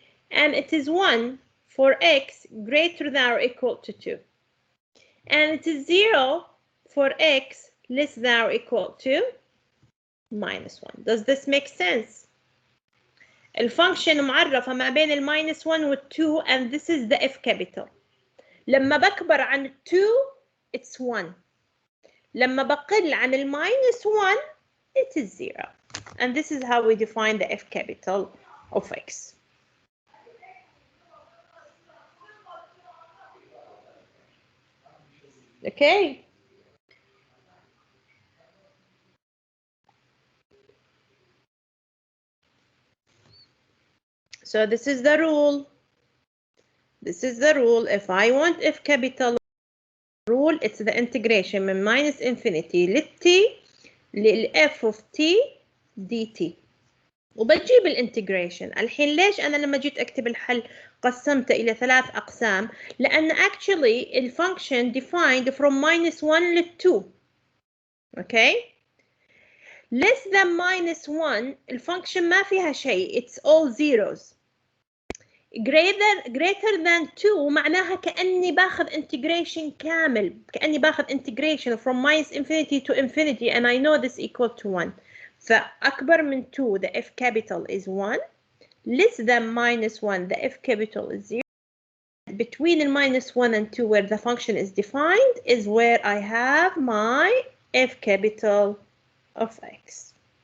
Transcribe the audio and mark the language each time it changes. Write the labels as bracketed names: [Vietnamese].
[English] And it is 1 for x greater than or equal to 2. And it is 0 for x less than or equal to -1. Does this make sense? [Arabic] الفانكشن معرفة ما بين ال -1 وال 2 [English] and this is the f capital. [Arabic] لما بكبر عن 2 [English] it's 1. [Arabic] لما بقل عن ال -1 [English] it is 0. And this is how we define the f capital of x. Okay. So this is the rule. This is the rule. If I want f capital rule, it's the integration [Arabic] من [English] -infinity للt للf of t dt. [Arabic] وبجيب الانتجريشن. الحين ليش أنا لما جيت أكتب الحل قسمته إلى 3 أقسام؟ لأن [English] actually [Arabic] الفانكشن [English] defined from [Arabic] -1 لل 2. [English] Okay? Less than [Arabic] -1 الفانكشن ما فيها شيء. [English] It's all zeros. greater than 2 [Arabic] معناها كأني باخذ [English] integration [Arabic] كامل. كأني باخذ [English] integration from -infinity to infinity and I know this equal to 1. [Arabic] فأكبر من [English] 2 the f capital is 1. Less than -1 the f capital is 0. Between the -1 and 2 where the function is defined is where I have my f capital of x.